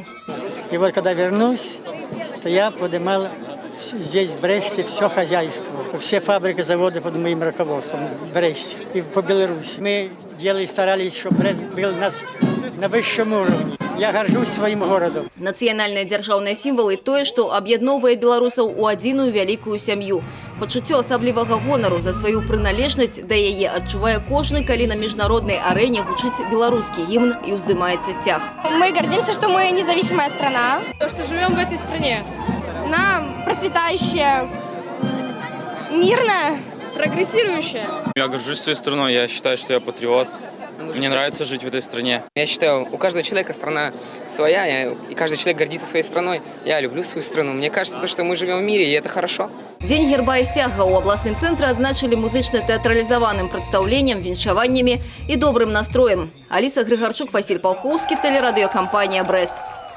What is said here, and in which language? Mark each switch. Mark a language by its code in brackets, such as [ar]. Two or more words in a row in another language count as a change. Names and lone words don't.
[ru] И вот когда вернусь, то я поднимал здесь, в Бресте, все хозяйство. Все фабрики, заводы под моим руководством в Бресте и по Беларуси. Мы старались, чтобы Брест был у нас на высшем уровне. Я горжусь своим городом. [be] Нацыянальныя дзяржаўныя сімвалы – тое, што аб'ядноўвае беларусаў у адзіную вялікую сям'ю. Пачуццё асаблівага гонару за сваю прыналежнасць да яе адчувае кожны, калі на міжнароднай арэне гучыць беларускі гімн і ўздымаецца сцяг. [ru] Мы гордимся, что мы независимая страна. То, что живем в этой стране. Она процветающая, мирная. Прогрессирующая. Я горжусь своей страной, я считаю, что я патриот. Мне нравится жить в этой стране. Я считаю, у каждого человека страна своя, и каждый человек гордится своей страной. Я люблю свою страну. Мне кажется, что мы живем в мире, и это хорошо. [be] Дзень герба і сцяга ў абласным цэнтры адзначылі музычна-тэатралізаваным прадстаўленнем, віншаваннямі і добрым настроем. Аліса Грыгарчук, Васіль Палхоўскі, тэлерадыёкампанія «Брест».